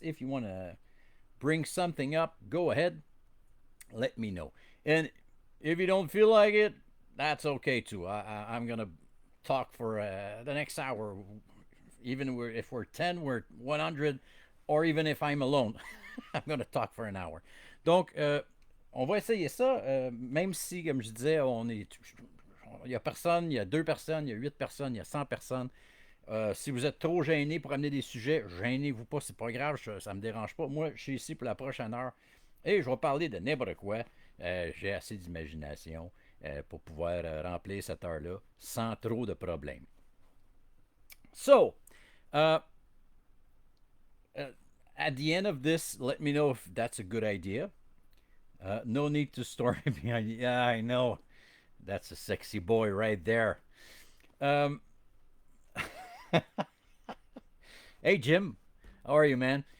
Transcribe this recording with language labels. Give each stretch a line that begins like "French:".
English: If you want to bring something up, go ahead, let me know. And if you don't feel like it, that's okay too. I'm going to talk for the next hour. Even if we're 10, we're 100, or even if I'm alone, I'm going to talk for an hour.
French: Donc, on va essayer ça, même si, comme je disais, il y a personne, il y a 2 personnes, il y a 8 personnes, il y a 100 personnes. Si vous êtes trop gêné pour amener des sujets, gênez-vous pas, c'est pas grave, ça me dérange pas. Moi, je suis ici pour la prochaine heure et je vais parler de n'importe quoi. J'ai assez d'imagination pour pouvoir remplir cette heure-là sans trop de problèmes.
English: So, uh, at the end of this, let me know if that's a good idea. No need to story behind. Yeah, I know. That's a sexy boy right there. Um, Hey, Jim. How are you, man?